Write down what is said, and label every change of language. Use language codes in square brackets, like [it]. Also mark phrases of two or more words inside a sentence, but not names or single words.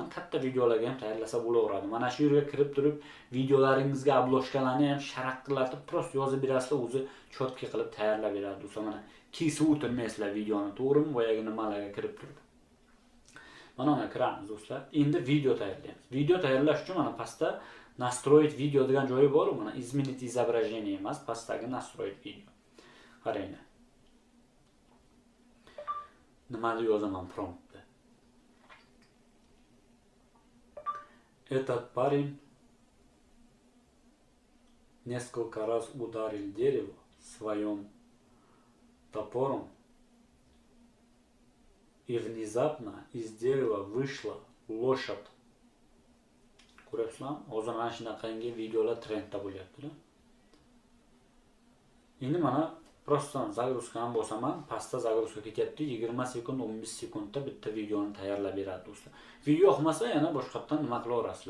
[uz] Katta videolarga ham tayyorlasa bo'laveradi. Mana shu yerga kirib turib, videolaringizga obloshkalarni ham sharaqqilatib, prosta yozib berasizlar, o'zi cho'tka qilib tayyorlab beradi. Do'stlar, mana kesib o'tirmaysizlar videoni, to'g'rimi? Boyagi nimalarga kirib turib. Mana uni kiramiz do'stlar. Endi video tayyorlaymiz. Video tayyorlash uchun mana pastda настроить video degan joyi bor, mana [ru] изменить изображение [uz] emas, pastdagi настроить video. Qaranglar. Nimani yozaman promptda? [ru] Этот парень несколько раз ударил дерево своим топором, и внезапно из дерева вышла лошадь. [uz] Ko'ryapsizlarmi? Hozir mana shunaqangi videolar trendda bo'lyapti-da. Endi mana prosta загрузкani bosaman, pastda загрузка ketyapti. 20 sekund, 15 sekundda bitta videoni tayyorlab beradi do'stlar. Video yoqmasa yana boshqatdan nima qilaverasizlar.